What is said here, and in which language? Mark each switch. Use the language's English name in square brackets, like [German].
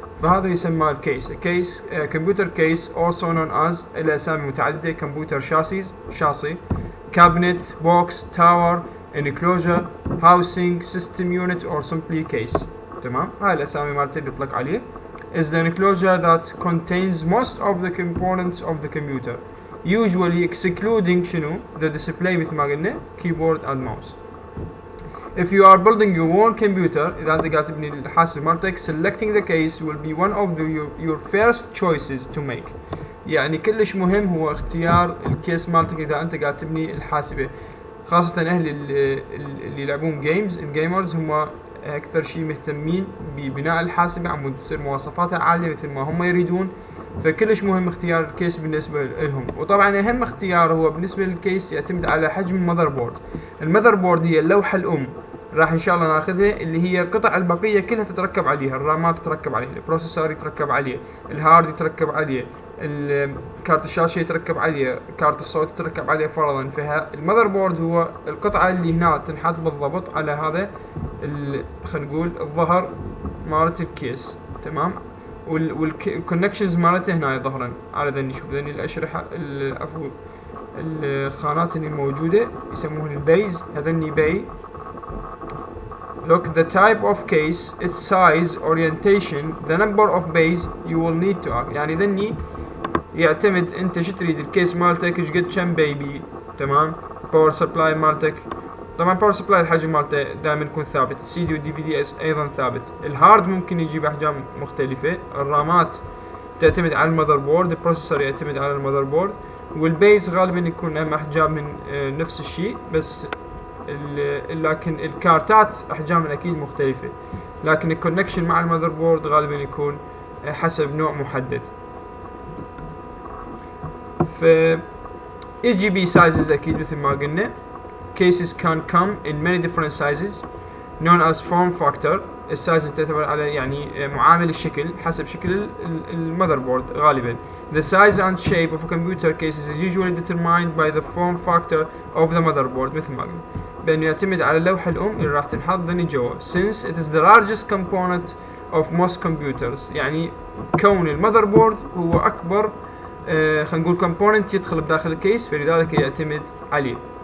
[Arabic] فهذا يسمى الكيس. كيس كمبيوتر كيس [English] also known as، [Arabic] إلى أسامي متعددة: كمبيوتر شاصي، كابنت، بوكس، تاور، enclosure، housing، [English] system unit or simply case. [Arabic] تمام، هاي الأسامي مالته اللي يطلق عليه. [English] is the enclosure that contains most of the components of the computer, usually excluding [Arabic] شنو [English] the display [Arabic] مثل ما قلنا [English] keyboard and mouse. If you are building your own computer، [Arabic] إذا أنت قاعد تبني الحاسب مالتك، [English] selecting the case will be one of your first choices to make. [Arabic] يعني كلش مهم هو اختيار الكيس مالتك إذا أنت قاعد تبني الحاسبة، خاصة أهل اللي يلعبون جيمز. الجيمرز هم أكثر شيء مهتمين ببناء الحاسبة عم تصير مواصفاتها عالية مثل ما هم يريدون، فكلش مهم اختيار الكيس بالنسبة لهم. وطبعا أهم اختيار هو بالنسبة للكيس يعتمد على حجم المذر بورد. المذر بورد هي اللوحة الأم، راح إن شاء الله ناخذها، اللي هي القطع البقية كلها تتركب عليها. الرامات تتركب عليه، البروسيسور يتركب عليه، الهارد يتركب عليه، كارت الشاشة يتركب عليه، كارت الصوت يتركب عليه فرضا. فالمذر بورد هو القطعة اللي هنا تنحط بالضبط على هذا خلينا نقول الظهر مالت الكيس. تمام، والكونكشنز مالته هنا ظهرا على ذني. شوف ذني الأشرحة، عفوا الخانات اللي موجودة يسموهن البيز، هذني باي. [English] Look, the type of case, its size, orientation, the number of bays you will need to add. [Arabic] يعني ذني يعتمد انت شو تريد الكيس مالتك، ايش قد كم بيبي. تمام، باور سبلاي مالتك، طبعا باور سبلاي الحجم مالته دائما يكون ثابت، السي دي والدي في دي ايضا ثابت. الهارد ممكن يجي باحجام مختلفة، الرامات تعتمد على المذر بورد، البروسيسور يعتمد على المذر بورد، والبيز غالبا يكون احجام من نفس الشيء، بس لكن الكارتات احجامها اكيد مختلفة، لكن الكونكشن مع المذر بورد غالبا يكون حسب نوع محدد. ف يجي بي سايزز اكيد مثل ما قلنا. [English] cases can come in many different sizes known as form factor. [Arabic] السايز تعتبر على يعني معامل الشكل حسب شكل المذر بورد غالبا. [English] The size and shape of a computer cases is usually determined by the form factor of the motherboard. [Arabic] مثل ما قلنا بأنه يعتمد على اللوحة الأم اللي راح تنحط ذني جوا. [English] Since it is the largest component of most computers، [Arabic] يعني كون المذر بورد هو أكبر خلينا نقول component يدخل بداخل الكيس، فلذلك يعتمد عليه.